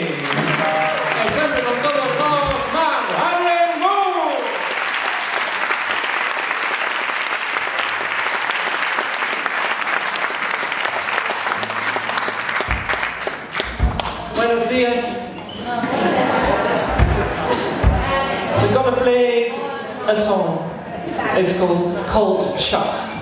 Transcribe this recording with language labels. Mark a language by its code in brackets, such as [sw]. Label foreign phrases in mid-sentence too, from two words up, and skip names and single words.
[gl] E sempre con todos nós, Mar, Alien Moon. [es] Buenos días. [en] We're gonna play a song. It's called Cold Shock.